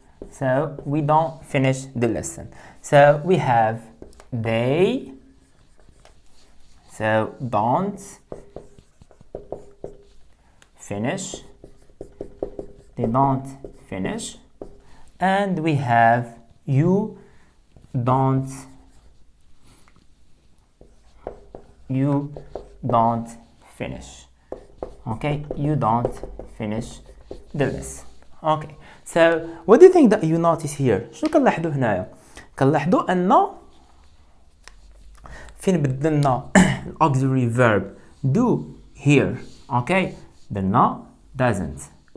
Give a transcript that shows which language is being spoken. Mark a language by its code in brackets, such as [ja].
[en] So we don't finish the lesson. So we have they, so don't finish, they don't finish, and we have you don't finish. Okay, you don't finish the lesson. Okay, so what do you think that you notice here? [ar] شنو كنلاحظوا هنايا؟ كنلاحظوا ان فين بدلنا [en] auxiliary verb do here. [ar] Okay, درنا doesn't.